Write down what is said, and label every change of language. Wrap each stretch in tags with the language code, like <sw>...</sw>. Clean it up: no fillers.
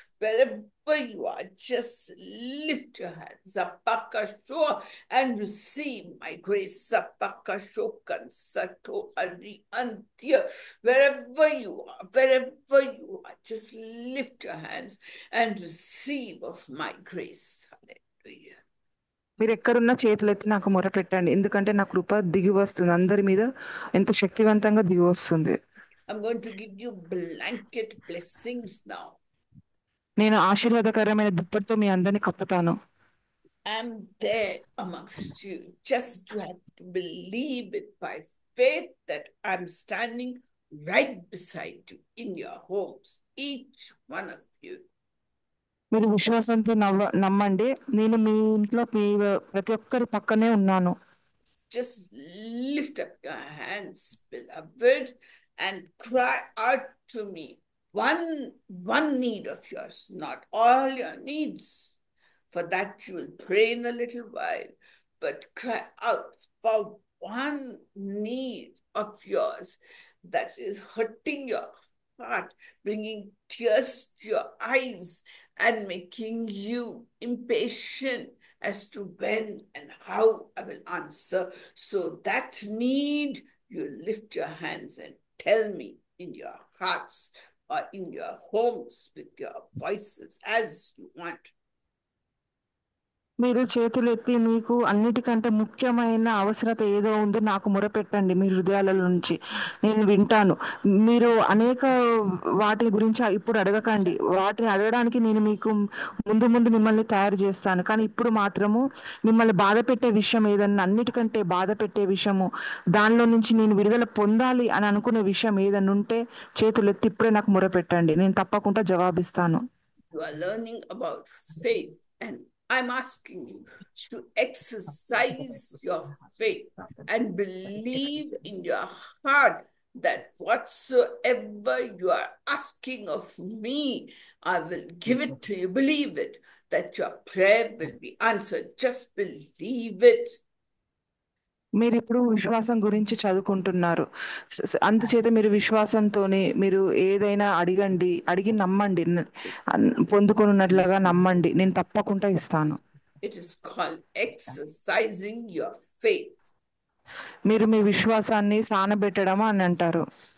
<en>Wherever you are, just lift your hands. Apakasho and receive my grace. Apakasho kansato ari antia. Wherever you are, just lift your hands and receive of my grace. Hallelujah.</en> <te>మీరు ఎక్కడున్న చేతులెత్తి నాకు మొరపెట్టండి, ఎందుకంటే నా కృప దిగి వస్తుంది. అందరి మీద ఎంతో శక్తివంతంగా దిగి వస్తుంది.</te> <en>I'm going to give you blanket blessings now.</en> <te>నేను ఆశీర్వాదకరమైన దుప్పటితో మీ అందరిని కప్పుతాను.</te> <en>I'm there amongst you. Just you have to believe it by faith that I'm standing right beside you in your homes, each one of you.</en> <te>మీరు విశ్వాసంతో నమ్మండి, నేను మీ ఇంట్లో ప్రతి ఒక్కరి పక్కనే ఉన్నాను.</te> <en>Just lift up your hands, beloved, and cry out to me. One need of yours, not all your needs. For that you will pray in a little while, but cry out for one need of yours that is hurting your heart, bringing tears to your eyes and making you impatient as to when and how I will answer. So that need, you lift your hands and tell me in your hearts or in your homes with your voices as you want.</en> <te>మీరు చేతులెత్తి మీకు అన్నిటికంటే ముఖ్యమైన అవసరత ఏదో ఉందో నాకు మొరపెట్టండి మీ హృదయాల నుంచి. నేను వింటాను. మీరు అనేక వాటి గురించి ఇప్పుడు అడగకండి. వాటిని అడగడానికి నేను మీకు ముందు మిమ్మల్ని తయారు చేస్తాను. కానీ ఇప్పుడు మాత్రము మిమ్మల్ని బాధ పెట్టే విషయం ఏదన్నా, అన్నిటికంటే బాధ పెట్టే విషయము, దానిలో నుంచి నేను విడుదల పొందాలి అని అనుకునే విషయం ఏదన్నా ఉంటే చేతులెత్తి ఇప్పుడే నాకు మొరపెట్టండి. నేను తప్పకుండా జవాబిస్తాను.</te> <en>You are learning about faith, and I'm asking you to exercise your faith and believe in your heart that whatsoever you are asking of me, I will give it to you. Believe it, that your prayer will be answered. Just believe it.</en> <te>మీరు ఇప్పుడు విశ్వాసం గురించి చదువుకుంటున్నారు. అందుచేత మీరు విశ్వాసంతోనే మీరు ఏదైనా అడిగి నమ్మండి. పొందుకున్నట్లుగా నమ్మండి. నేను తప్పకుండా ఇస్తాను.</te> <en>It is called exercising your faith.</en> <te>మీరు మీ విశ్వాసాన్ని సానబెట్టడం అని అంటారు.</te>